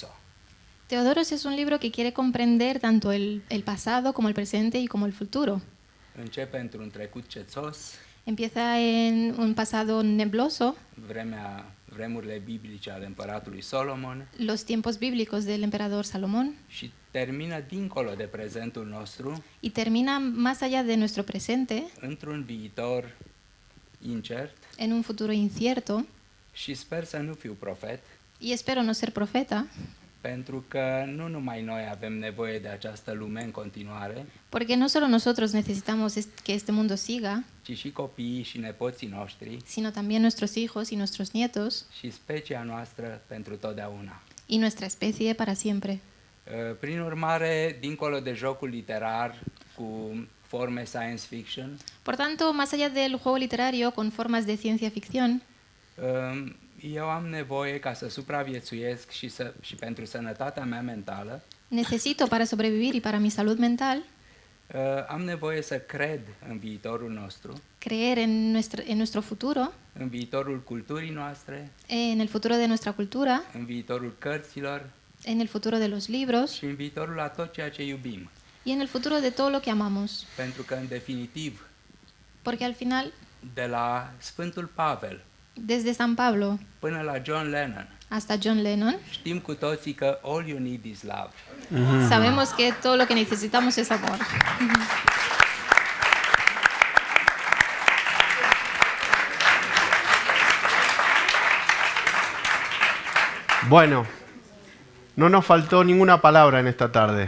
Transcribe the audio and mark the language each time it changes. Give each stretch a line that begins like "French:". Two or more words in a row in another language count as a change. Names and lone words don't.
Spanish: Teodoros es un libro que quiere comprender tanto el pasado como el presente y como el futuro.
Romanian: Începe într-un trecut cețos,
Spanish: Empieza en un pasado nebloso,
Romanian: vremurile biblice ale împăratului Solomon,
Spanish: los tiempos bíblicos del emperador Salomón,
Romanian: și termină dincolo de prezentul nostru,
Spanish: y termina más allá de nuestro presente,
Romanian: într-un viitor incert,
Spanish: en un futuro incierto.
Romanian: și sper să nu fiu profet,
Spanish: Y espero no ser profeta,
Romanian: pentru că nu numai noi avem nevoie de această lume în continuare,
Spanish: porque no solo nosotros necesitamos que este mundo siga,
Romanian: ci și copiii și nepoții noștri
Spanish: sino también nuestros hijos y nuestros nietos
Romanian: și specia noastră pentru totdeauna.
Spanish: y nuestra especie para siempre.
Romanian: Prin urmare, dincolo de jocul literar cu forme
English: science fiction,
Spanish: Por tanto, más allá del juego literario con formas de ciencia ficción,
Romanian: eu am nevoie ca să supraviețuiesc și pentru sănătatea mea mentală,
Spanish: necesito para sobrevivir y para mi salud mental
Romanian: am nevoie să cred în viitorul nostru,
Spanish: creer en nuestro futuro,
Romanian: în viitorul culturii noastre,
Spanish: en el futuro de nuestra cultura,
Romanian: în viitorul cărților
Spanish: en el futuro de los libros
Romanian: și în viitorul a tot ceea ce iubim.
Spanish: y en el futuro de todo lo que amamos.
Romanian: Pentru că, în definitiv,
Spanish: Porque al final,
Romanian: de la Sfântul Pavel
Spanish: desde San Pablo
Romanian: până la John Lennon,
Spanish: hasta John Lennon,
Romanian: știm cu toții că
English: all you need is love.
Spanish: sabemos que todo lo que necesitamos es amor. Bueno, no nos faltó ninguna palabra en esta tarde.